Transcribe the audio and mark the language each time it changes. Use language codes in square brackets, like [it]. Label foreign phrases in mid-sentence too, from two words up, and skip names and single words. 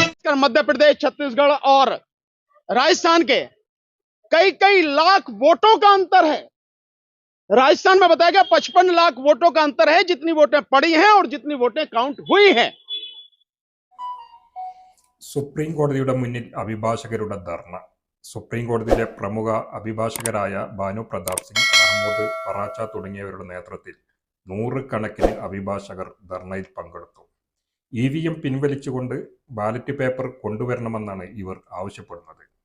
[hi] खासकर मध्य प्रदेश, छत्तीसगढ़ और राजस्थान के कई कई लाख वोटों का अंतर है। राजस्थान में बताया गया 55 लाख वोटों का अंतर है, जितनी वोटें पड़ी हैं और जितनी वोटें काउंट हुई हैं। [ml] സുപ്രീം കോടതിയുടെ മുന്നിൽ അഭിഭാഷകരുടെ ധർണ. സുപ്രീം കോടതിയിലെ പ്രമുഖ അഭിഭാഷകരായ ഭാനു പ്രതാപ് സിംഗ്, മഹമ്മൂദ് ഫറാച്ച തുടങ്ങിയവരുടെ നേതൃത്വത്തിൽ നൂറുകണക്കിന് അഭിഭാഷകർ ധർണയിൽ പങ്കെടുത്തു. EVM പിൻവലിച്ചുകൊണ്ട് ബാലറ്റ് പേപ്പർ കൊണ്ടുവരണമെന്നാണ് ഇവർ ആവശ്യപ്പെടുന്നത്.